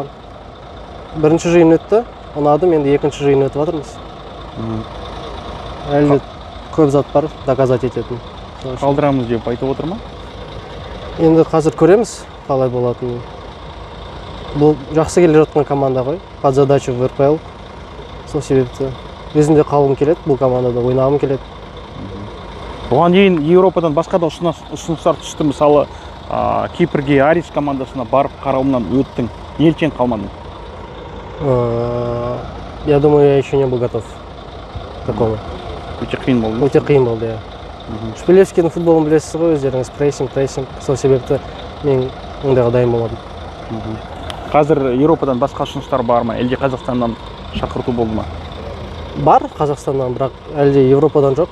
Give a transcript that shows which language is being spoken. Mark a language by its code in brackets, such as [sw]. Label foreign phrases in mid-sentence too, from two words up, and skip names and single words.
[kk] Бірінші жиын өтті, ұнадым, енді екінші жиын өтіп жатырмыз. Әлі көп зат бар, доказать ететін. Қалдырамыз деп айтып отыр ма? Енді қазір көреміз қалай болатынын. Бұл жақсы келе жатқан команда ғой, [ru] под задачу в РПЛ. [kk] Сол себепті өзімде қалғым келеді, бұл командада ойнағым келеді. Оған дейін Еуропадан басқа да ұсыныстар түсті. Мысалы, Кипрге, Арис командасына барып қарауымнан өттің. Неліктен қалмадың? [ru] Я думаю, я еще не был готов к такому. [kk] Өте қиын болды. Өте қиын болды, иә. Шпилевскийдің футболын білесіз ғой, өздеріңіз прессинг. Сол себепті мен ондайға дайын болмадым. Қазір Еуропадан басқа ұсыныстар бар ма? Әлде Қазақстаннан шақырту болды ма? Бар Қазақстаннан, бірақ әлде Еуропадан жоқ.